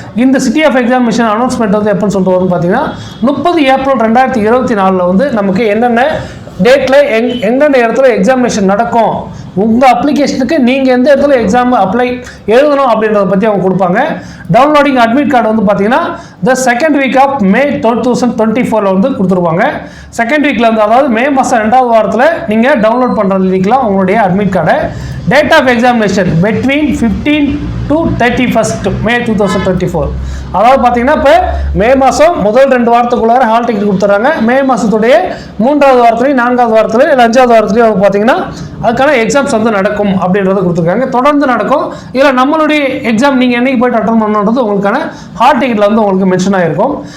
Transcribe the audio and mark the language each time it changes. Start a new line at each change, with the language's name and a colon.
Tamil: இந்த city of examination announcement வந்து எப்போன்னு சொல்லிட்டு வரும்னு பார்த்தீங்கன்னா 30 ஏப்ரல் 2024 வந்து நமக்கு என்னென்ன டேட்டில் எந்தெந்த இடத்துல எக்ஸாமினேஷன் நடக்கும், உங்கள் அப்ளிகேஷனுக்கு நீங்கள் எந்த இடத்துல எக்ஸாம் அப்ளை எழுதணும் அப்படின்றத பற்றி அவங்க கொடுப்பாங்க.
English: downloading admit card
Tamil: வந்து பார்த்தீங்கன்னா
English: the second week of May 2024
Tamil: வந்து கொடுத்துருவாங்க. செகண்ட் வீக்கில் வந்து, அதாவது மே மாதம் 2வது வாரத்தில் நீங்கள் டவுன்லோட் பண்ணுறதுலாம் உங்களுடைய அட்மிட் கார்டை.
English: Date of examination between 15 to 31st May 2024.
Tamil: அதாவது பார்த்தீங்கன்னா இப்போ மே மாதம் முதல் 2 வாரத்துக்குள்ளார ஹால் டிக்கெட் கொடுத்துட்றாங்க. மே மாதத்துடைய 3வது வாரத்துலையும் 4வது வாரத்துலையும் இல்லை 5வது வாரத்துலையும் வந்து பார்த்தீங்கன்னா அதுக்கான எக்ஸாம்ஸ் வந்து நடக்கும் அப்படின்றத கொடுத்துருக்காங்க. தொடர்ந்து நடக்கும். இதில் நம்மளுடைய எக்ஸாம் நீங்கள் என்னைக்கு போய்ட்டு அட்டன் பண்ணணுன்றது உங்களுக்கான ஹால் டிக்கெட்டில் வந்து உங்களுக்கு மென்ஷன் ஆகிருக்கும்.